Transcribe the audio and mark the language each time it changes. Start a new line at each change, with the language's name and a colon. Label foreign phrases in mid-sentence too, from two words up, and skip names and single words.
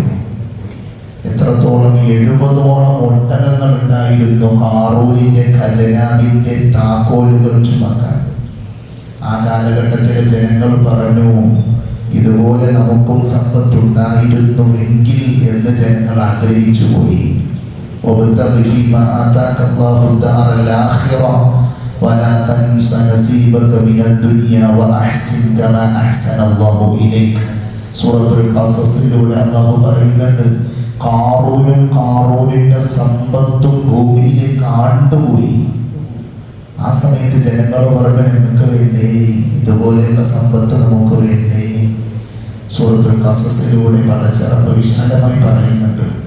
Malayalam: എത്രത്തോളം 70ഓളം ഒട്ടകങ്ങൾ ഉണ്ടായിരുന്നു ഖാറൂനിന്റെ ഖജനാവിന്റെ താക്കോലുകൾ ചുമക്കാൻ. ആ കാലഘട്ടത്തിലെ ജനങ്ങൾ പറഞ്ഞു, ഇതുപോലെ നമുക്കും സമ്പത്തുണ്ടായിരുന്നുവെങ്കിൽ എന്ന് ജനങ്ങൾ ആഗ്രഹിച്ചു പോയി.
Arabic: ولا تنس نصيبك من الدنيا وأحسن كما أحسن الله إليك.
Malayalam: സൂറത്തുൽ ഖസസിലൂടെ അല്ലാഹു പറയുന്നുണ്ട്, ഖാറൂനിന്റെ സമ്പത്തും ഭൂമിയിലേക്ക് ആണ്ടുപോയി. ആ സമയത്ത് ജനങ്ങൾ പറഞ്ഞു, നിങ്ങൾക്ക് വേണ്ടേ ഇതുപോലെയുള്ള സമ്പത്ത് നമുക്ക് വേണ്ടേ? സൂറത്തുൽ ഖസസിലൂടെ വളരെ വിശാലമായി പറയുന്നുണ്ട്.